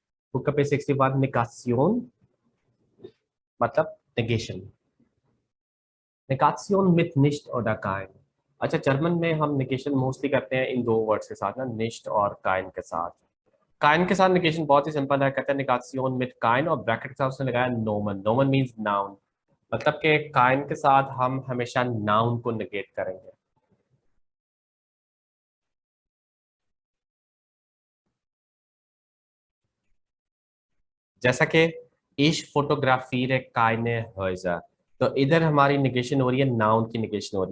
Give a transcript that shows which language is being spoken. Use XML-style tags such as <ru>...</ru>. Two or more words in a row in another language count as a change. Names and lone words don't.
<hi>Buka पे 61 Negation मतलब negation.</hi> <de>Negation mit nicht oder kein.</de> <hi>अच्छा, जर्मन में हम negation मोस्टली करते हैं इन दो वर्ड्स के साथ ना, nicht और kein के साथ. काइन के साथ negation बहुत ही सिंपल है, कहते हैं</hi> <de>negation mit kein</de> <hi>और ब्रैकेट के साथ उसने लगाया nomen.</hi> <en>Nomen means noun.</en> <hi>मतलब कि काइन के साथ हम हमेशा नाउन को नेगेट करेंगे. जैसा कि</hi> <de>ich fotografiere keine Häuser,</de> <hi>तो इधर हमारी निगेशन हो रही है, नाउन की निगेशन हो रही है.</hi>